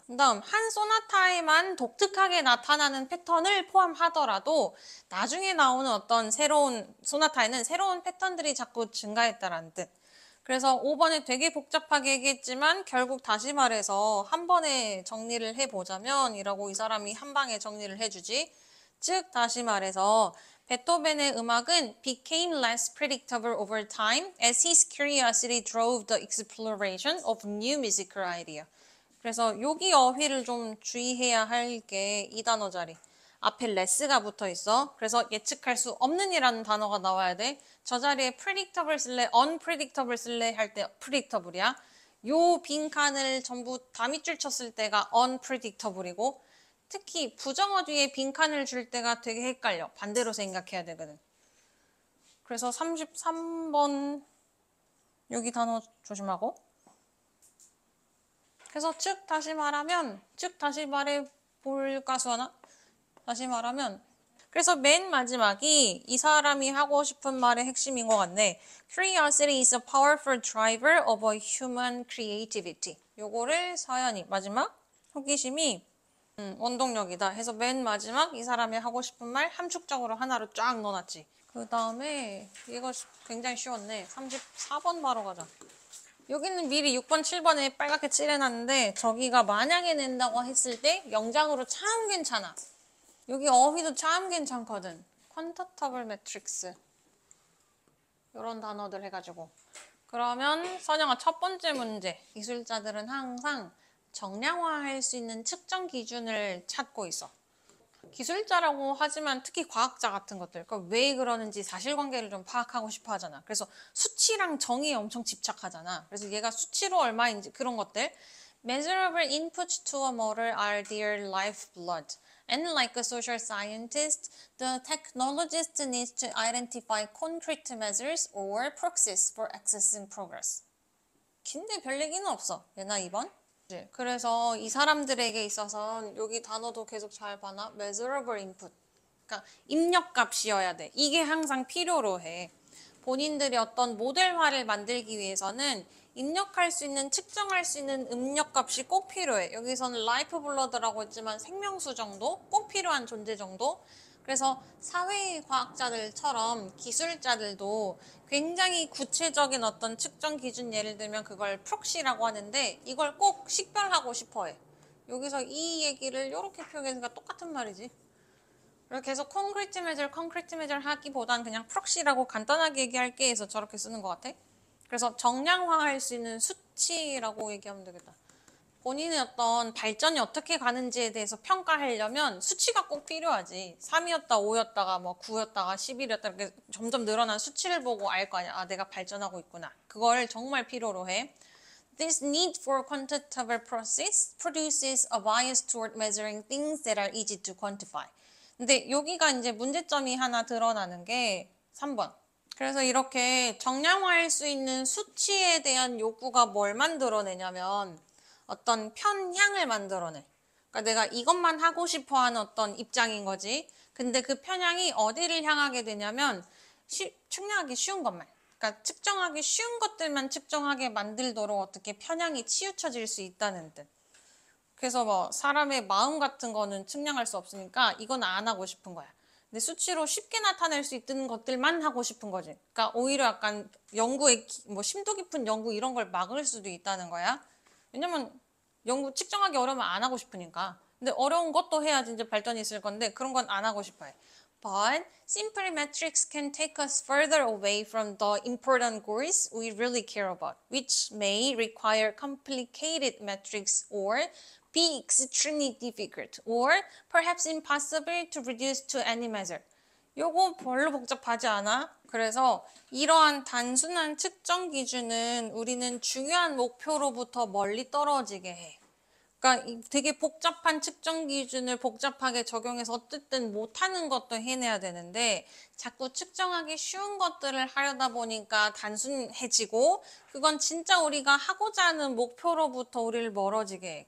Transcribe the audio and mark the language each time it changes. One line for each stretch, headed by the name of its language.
Korean: 그 다음 한 소나타에만 독특하게 나타나는 패턴을 포함하더라도 나중에 나오는 어떤 새로운 소나타에는 새로운 패턴들이 자꾸 증가했다라는 뜻. 그래서 5번에 되게 복잡하게 얘기했지만 결국 다시 말해서 한 번에 정리를 해보자면 이라고 이 사람이 한 방에 정리를 해주지. 즉 다시 말해서 베토벤의 음악은
English: became less predictable over time as his curiosity drove the exploration of new musical idea.
Korean: 그래서 여기 어휘를 좀 주의해야 할 게 이 단어 자리. 앞에 less가 붙어 있어. 그래서 예측할 수 없는 이라는 단어가 나와야 돼. 저 자리에 predictable 쓸래, unpredictable 쓸래 할 때 predictable이야. 요 빈칸을 전부 다 밑줄 쳤을 때가 unpredictable이고 특히 부정어 뒤에 빈칸을 줄 때가 되게 헷갈려. 반대로 생각해야 되거든. 그래서 33번 여기 단어 조심하고 그래서 즉 다시 말해 볼까 수하나? 다시 말하면 그래서 맨 마지막이 이 사람이 하고 싶은 말의 핵심인 것 같네.
English: Curiosity is a powerful driver of a human creativity.
Korean: 요거를 서연이 마지막 호기심이 원동력이다 해서 맨 마지막 이 사람이 하고 싶은 말 함축적으로 하나로 쫙 넣어놨지. 그 다음에 이거 굉장히 쉬웠네. 34번 바로 가자. 여기는 미리 6번, 7번에 빨갛게 칠해놨는데 저기가 만약에 낸다고 했을 때 영장으로 참 괜찮아. 여기 어휘도 참 괜찮거든. 퀀터터블 매트릭스 이런 단어들 해가지고 그러면 선영아 첫 번째 문제 기술자들은 항상 정량화할 수 있는 측정 기준을 찾고 있어. 기술자라고 하지만 특히 과학자 같은 것들 그러니까 왜 그러는지 사실관계를 좀 파악하고 싶어 하잖아. 그래서 수치랑 정의에 엄청 집착하잖아. 그래서 얘가 수치로 얼마인지 그런 것들
English: Measurable inputs to a model are their lifeblood. And like a social scientist, the technologist needs to identify concrete measures or proxies for accessing progress.
Korean: 긴데 별 얘기는 없어. 얘나 2번. 그래서 이 사람들에게 있어서는 여기 단어도 계속 잘 봐나?
English: measurable input.
Korean: 그러니까 입력값이어야 돼. 이게 항상 필요로 해. 본인들이 어떤 모델화를 만들기 위해서는 입력할 수 있는, 측정할 수 있는 입력값이 꼭 필요해. 여기서는 라이프 블러드라고 했지만 생명수 정도? 꼭 필요한 존재 정도? 그래서 사회과학자들처럼 기술자들도 굉장히 구체적인 어떤 측정 기준, 예를 들면 그걸 프록시라고 하는데 이걸 꼭 식별하고 싶어 해. 여기서 이 얘기를 이렇게 표현하니까 똑같은 말이지. 그래서 계속 콘크리트 메저 하기보단 그냥 프록시라고 간단하게 얘기할게 해서 저렇게 쓰는 것 같아. 그래서 정량화할 수 있는 수치라고 얘기하면 되겠다. 본인의 어떤 발전이 어떻게 가는지에 대해서 평가하려면 수치가 꼭 필요하지. 3이었다, 5였다가 뭐 9였다가 11이었다 이렇게 점점 늘어난 수치를 보고 알 거 아니야. 아, 내가 발전하고 있구나. 그걸 정말 필요로 해.
English: This need for quantitative process produces a bias toward measuring things that are easy to quantify.
Korean: 근데 여기가 이제 문제점이 하나 드러나는 게 3번. 그래서 이렇게 정량화할 수 있는 수치에 대한 요구가 뭘 만들어내냐면 어떤 편향을 만들어내. 그러니까 내가 이것만 하고 싶어 하는 어떤 입장인 거지. 근데 그 편향이 어디를 향하게 되냐면 측량하기 쉬운 것만. 그러니까 측정하기 쉬운 것들만 측정하게 만들도록 어떻게 편향이 치우쳐질 수 있다는 뜻. 그래서 뭐 사람의 마음 같은 거는 측량할 수 없으니까 이건 안 하고 싶은 거야. 근데 수치로 쉽게 나타낼 수 있는 것들만 하고 싶은 거지. 그러니까 오히려 약간 연구에 뭐 심도 깊은 연구 이런 걸 막을 수도 있다는 거야. 왜냐면 연구 측정하기 어려우면 안 하고 싶으니까. 근데 어려운 것도 해야지 이제 발전이 있을 건데 그런 건 안 하고 싶어 해.
English: But simple metrics can take us further away from the important goals we really care about, which may require complicated metrics or be extremely difficult or perhaps impossible to reduce to any measure.
Korean: 요거 별로 복잡하지 않아? 그래서 이러한 단순한 측정 기준은 우리는 중요한 목표로부터 멀리 떨어지게 해. 그러니까 되게 복잡한 측정 기준을 복잡하게 적용해서 어쨌든 못하는 것도 해내야 되는데 자꾸 측정하기 쉬운 것들을 하려다 보니까 단순해지고 그건 진짜 우리가 하고자 하는 목표로부터 우리를 멀어지게 해.